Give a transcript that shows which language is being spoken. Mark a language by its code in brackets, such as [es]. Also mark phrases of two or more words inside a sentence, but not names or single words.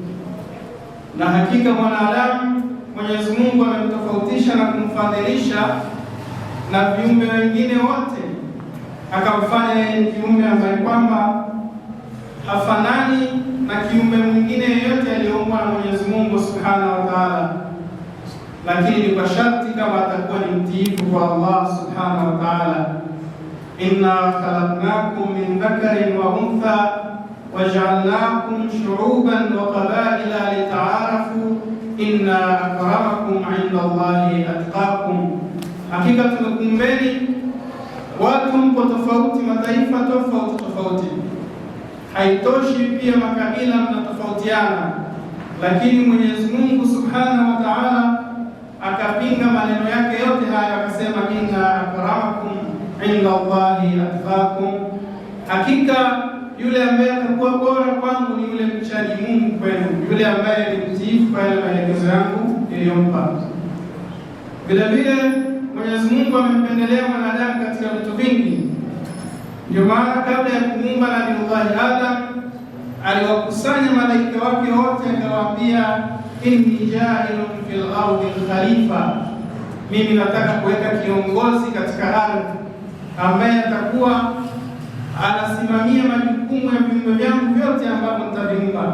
[sw] Na hakika mwanadamu Mwenyezi Mungu amemtofautisha na kumfadhilisha na viumbe wengine wote, akamfanya yeye ni kiumbe ambaye kwamba hafanani na kiumbe mwingine yeyote aliyeumbwa na Mwenyezi Mungu [ar] سبحانه وتعالى, [sw] lakini ni kwa sharti kama atakuwa ni mtiifu kwa Allah [ar] سبحانه وتعالى. إنا خلقناكم من ذكر وأنثى وجعلناكم شعوبا وقبائل لتعارفوا إن أكرمكم عند الله أتقاكم. [sw] Hakika tumekuumbeni watu mko tofauti, mataifa tofauti. Haitoshi pia makabila mnatofautiana, lakini Mwenyezi Mungu [ar] سبحانه وتعالى [sw] akapinga maneno yake yote haya, akasema [ar] إن أكرمكم عند الله أتقاكم, [sw] hakika yule ambaye atakuwa bora kwangu ni yule mchaji Mungu kwenu, yule ambaye ni mtiifu kwa yale maelekezo yangu niliyompa. Vile vile Mwenyezi Mungu amempendelea mwanadamu katika vitu vingi. Ndio maana kabla ya kumuumba Nabii Adam aliwakusanya malaika wake wote, akawaambia [ar] إني جاعل في الأرض خليفة, [sw] mimi nataka kuweka kiongozi katika ardhi ambaye atakuwa anasimamia majukumu ya viumbe vyangu vyote ambavyo nitaviumba.